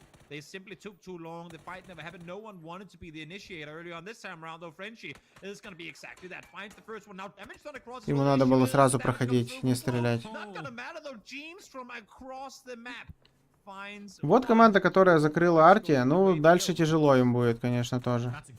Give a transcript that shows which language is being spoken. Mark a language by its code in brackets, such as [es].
[en] They simply took too long. The fight never happened. No one wanted to be the initiator early on. This time around, though, Frenchie is going to be exactly that. Finds the first one now. Damage done across. [ru] Ему надо было сразу проходить, не стрелять. [en] Not gonna matter though. James from across the map. [ru] Вот команда, которая закрыла Арти. Ну, дальше тяжело им будет, конечно, тоже.